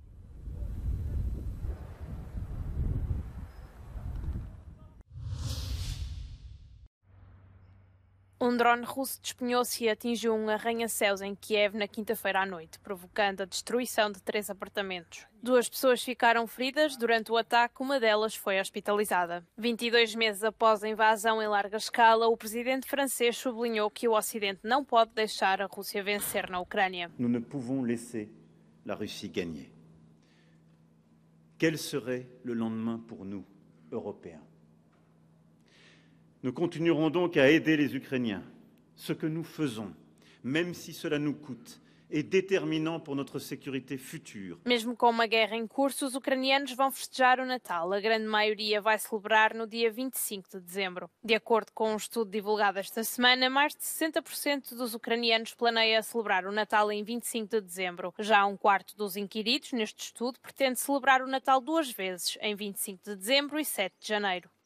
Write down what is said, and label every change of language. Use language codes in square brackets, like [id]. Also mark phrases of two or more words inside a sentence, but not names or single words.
[pt] Um drone russo despenhou-se e atingiu um arranha-céus em Kiev na quinta-feira à noite, provocando a destruição de 3 apartamentos. 2 pessoas ficaram feridas durante o ataque, uma delas foi hospitalizada. 22 meses após a invasão em larga escala, o presidente francês sublinhou que o Ocidente não pode deixar a Rússia vencer na Ucrânia. [fr] Nous ne pouvons laisser la Russie gagner. Quel serait le lendemain pour nous, Européens? Nous continuerons donc à aider les Ukrainiens. Ce que nous faisons, même si cela nous coûte, est déterminant pour notre sécurité future. [pt] Mesmo com uma guerra em curso, os ucranianos vão festejar o Natal. A grande maioria vai celebrar no dia 25 de dezembro. De acordo com um estudo divulgado esta semana, mais de 60% dos ucranianos planeia celebrar o Natal em 25 de dezembro. Já 1/4 dos inquiridos neste estudo pretende celebrar o Natal 2 vezes, em 25 de dezembro e 7 de janeiro.